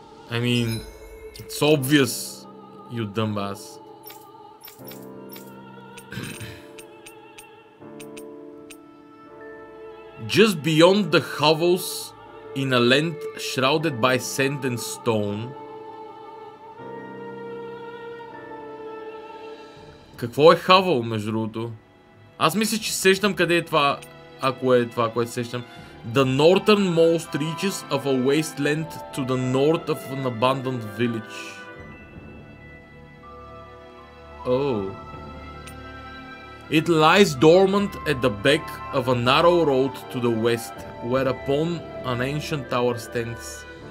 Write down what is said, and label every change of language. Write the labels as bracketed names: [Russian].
[English] I mean, it's obvious, you dumbass. Just beyond the hovels, in a land shrouded by sand and stone. [Bulgarian] Какво е хавъл, между другото? Аз мисля, че сещам къде е това, ако е това, което сещам. [English] The northernmost reaches of a wasteland to the north of an abandoned village. Oh. It lies dormant at the back of a narrow road to the west, whereupon an ancient tower stands.